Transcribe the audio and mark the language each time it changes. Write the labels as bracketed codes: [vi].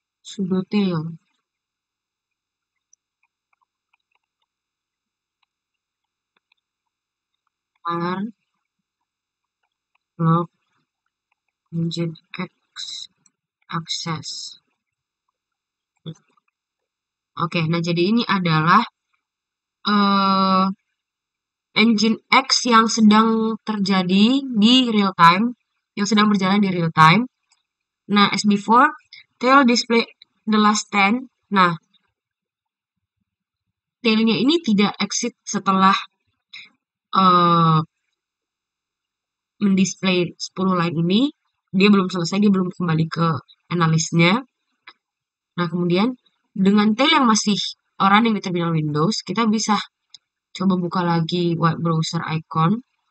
[en] Sudo tail var log nginx access. [id] Oke, nah jadi ini adalah uh, Nginx yang sedang terjadi di real time, yang sedang berjalan di real time. [en] Nah, as before, tail display the last 10. [id] Nah, tailnya ini tidak exit setelah uh, mendisplay 10 line ini. Dia belum selesai, dia belum kembali ke analysnya. Nah, kemudian dengan tail yang masih running di terminal Windows, kita bisa coba buka lagi web browser icon.